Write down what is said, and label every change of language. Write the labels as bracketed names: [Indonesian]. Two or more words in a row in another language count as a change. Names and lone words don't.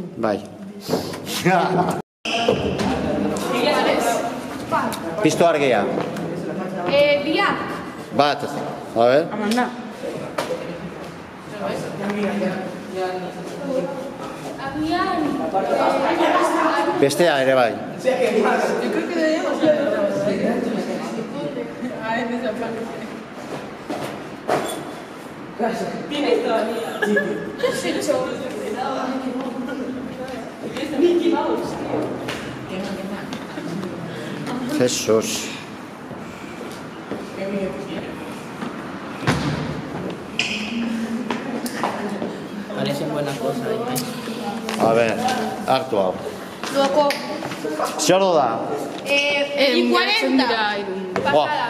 [Basque] Bai. Piztu argia. Biak. [Spanish] Bat. A ver. Amanda. [Basque] Agian. Bestea ere bai. [Spanish] Tienes todavía. ¿Qué has hecho? Mickey Mouse. Jesús. Parecen buenas cosas. A ver, [Basque] hartu hau. Doko. Zer da? [Spanish] 40. Pasada.